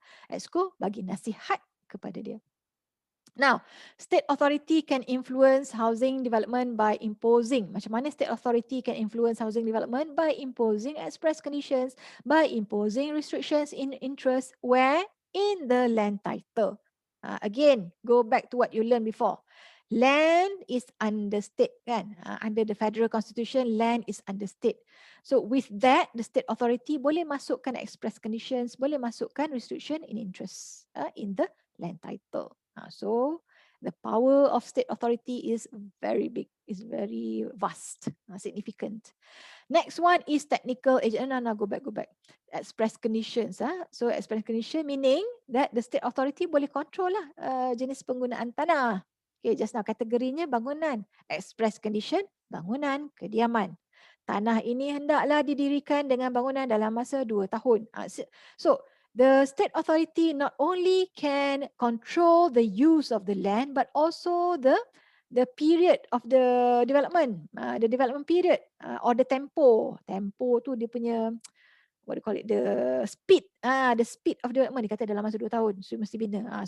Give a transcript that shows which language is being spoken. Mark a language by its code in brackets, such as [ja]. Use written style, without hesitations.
[ms] Exco bagi nasihat kepada dia. [en] Now, state authority can influence housing development by imposing. [ms] Macam mana [en] state authority can influence housing development? By imposing express conditions, by imposing restrictions in interest where in the land title. Again, go back to what you learned before. Land is under state kan? Under the federal constitution, land is under state. So with that, the state authority [ms] boleh masukkan [en] express conditions, boleh masukkan restriction in interest in the land title. So the power of state authority is very big, is very vast, significant. Next one is technical agent. No, go back. Express conditions. So express condition meaning that the state authority boleh control lah [ms] jenis penggunaan tanah. [en] Okay, just now [ms] kategorinya bangunan. [en] Express condition, bangunan, kediaman. [ms] Tanah ini hendaklah didirikan dengan bangunan dalam masa 2 tahun. [en] So the state authority not only can control the use of the land, but also the period of the development, the development period or the tempo. [ms] Tempo tu dia punya, [en] what do you call it, the speed, the speed of development. [ms] Dia kata dalam masa 2 tahun, so mesti bina.